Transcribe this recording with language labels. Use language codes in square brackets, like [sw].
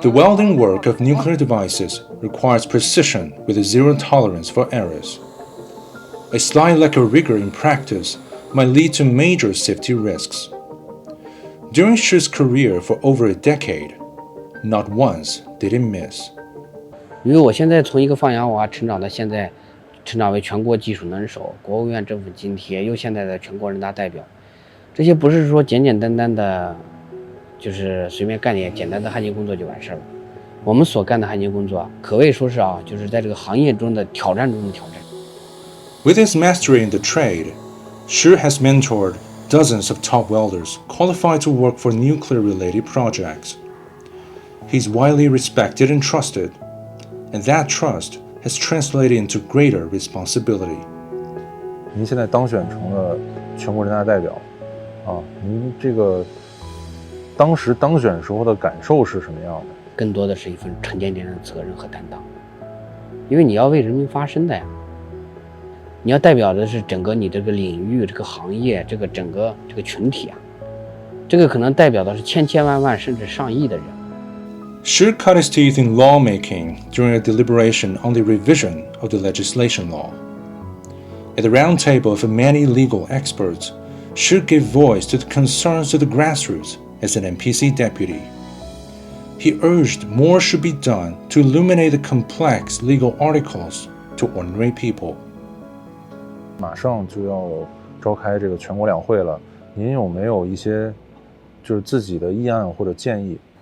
[en] The welding work of nuclear devices requires precision with a zero tolerance for errors. A slight lack of rigor in practice might lead to major safety risks. During Shi's career for over a decade, not once did he miss. [zh] 因为我现在从一个放羊娃成长到现在，成长为全国技术能手、国务院政府津贴，又现在的全国人大代表，这些不是说简简单单的，就是随便干点简单的焊接工作就完事了。我们所干的焊接工作，可谓说是就是在这个行业中的挑战中的挑战。 [en] With his mastery in the trade, Shi has mentored dozens of top welders qualified to work for nuclear-related projects. He's widely respected and trusted, and that trust has translated into greater responsibility. [zh] 您现在当选成了全国人大代表，您这个当时当选时候的感受是什么样的？更多的是一份沉甸甸的责任和担当，因为你要为人民发声的呀。你要代表的是整个你这个领域、这个行业、整个这个群体啊，这个可能代表的是千千万万甚至上亿的人。 [en] Shi cut his teeth in lawmaking during a deliberation on the revision of the legislation law. At the round table of many legal experts, Shi gave voice to the concerns of the grassroots as an NPC deputy. He urged more should be done to illuminate the complex legal articles to ordinary people. [zh] 马上就要召开这个全国两会了，您有没有一些就是自己的议案或者建议？